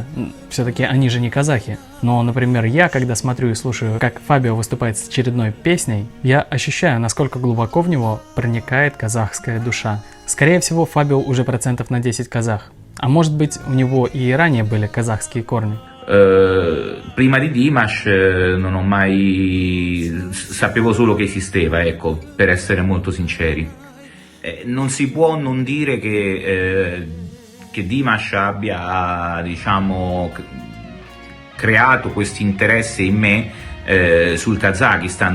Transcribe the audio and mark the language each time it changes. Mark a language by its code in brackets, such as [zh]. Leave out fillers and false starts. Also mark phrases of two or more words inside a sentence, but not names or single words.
[ru] Все-таки они же не казахи. Но, например, я, когда смотрю и слушаю, как Фабио выступает с очередной песней, я ощущаю, насколько глубоко в него проникает казахская душа. Скорее всего, Фабио уже процентов на 10 казах. А может быть, у него и ранее были казахские корни. [it] Prima di Dimash non ho mai sapevo solo che esisteva, ecco, per essere molto sinceri. Non si può non dire che Dimash abbia, diciamo, creato questo interesse in me sul Kazakistan.